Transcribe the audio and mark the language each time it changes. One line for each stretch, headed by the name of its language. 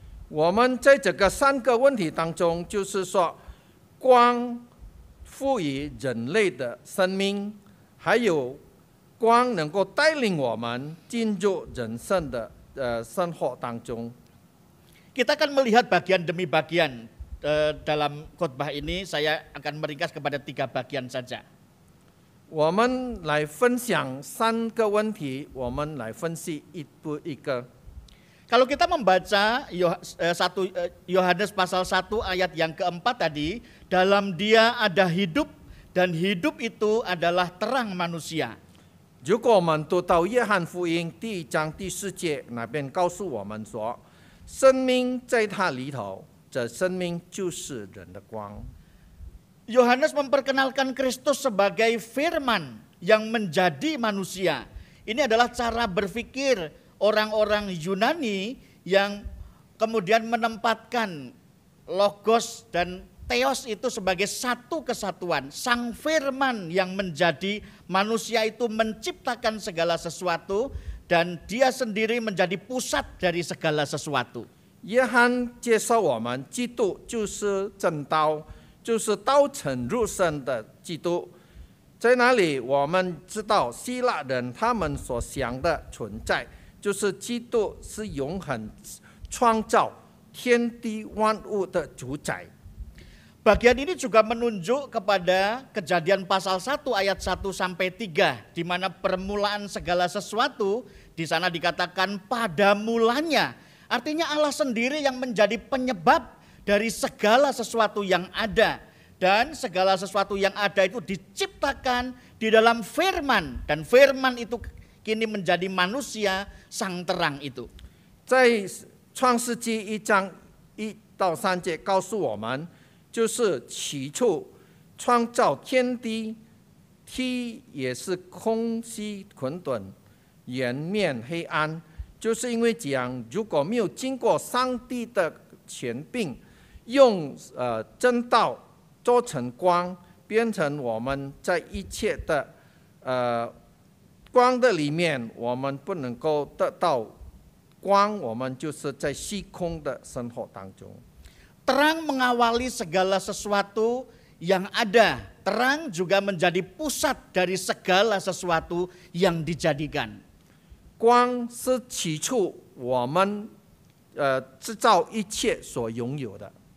Chinese: 我们在这个3个问题当中，就是说，光赋予人类的生命，还有光能够带领我们进入人生的生活当中。
Indonesian: Kita akan melihat bagian demi bagian dalam khotbah ini. Saya akan meringkas kepada 3 bagian saja.
Chinese: 我们来分享3个问题，我们来分析一步一个。
Indonesian: Kalau kita membaca Yohanes pasal 1 ayat yang keempat tadi, dalam dia ada hidup dan hidup itu adalah terang manusia.
Chinese: 如果我们读到约翰福音第1章第4节，那边告诉我们说，生命在它里头，这生命就是人的光。
Indonesian: Yohanes memperkenalkan Kristus sebagai firman yang menjadi manusia. Ini adalah cara berpikir orang-orang Yunani yang kemudian menempatkan logos dan theos itu sebagai satu kesatuan. Sang Firman yang menjadi manusia itu menciptakan segala sesuatu dan dia sendiri menjadi pusat dari segala sesuatu.
Chinese: 约翰介绍我们，基督就是真道，就是道成肉身的基督。在哪里我们知道希腊人他们所想的存在，就是基督是永恒创造天地万物的主宰。
Indonesian: Bagian ini juga menunjuk kepada Kejadian pasal 1 ayat 1 sampai 3 di mana permulaan segala sesuatu di sana dikatakan pada mulanya. Artinya Allah sendiri yang menjadi penyebab dari segala sesuatu yang ada. Dan segala sesuatu yang ada itu diciptakan di dalam firman. Dan firman itu kini menjadi manusia sang terang itu.
Chinese: 在创世纪1章1到3节告诉我们，就是起初创造天地，地也是空虚混沌，颜面黑暗。就是因为这样，如果没有经过上帝的权柄，用真道做成光，变成我们在一切的光的里面，我们不能够得到光，我们就是在虚空的生活当中。
Indonesian: Terang mengawali segala sesuatu yang ada. Terang juga menjadi pusat dari segala sesuatu yang dijadikan.
Chinese: 光是起初我们制造一切所拥有的。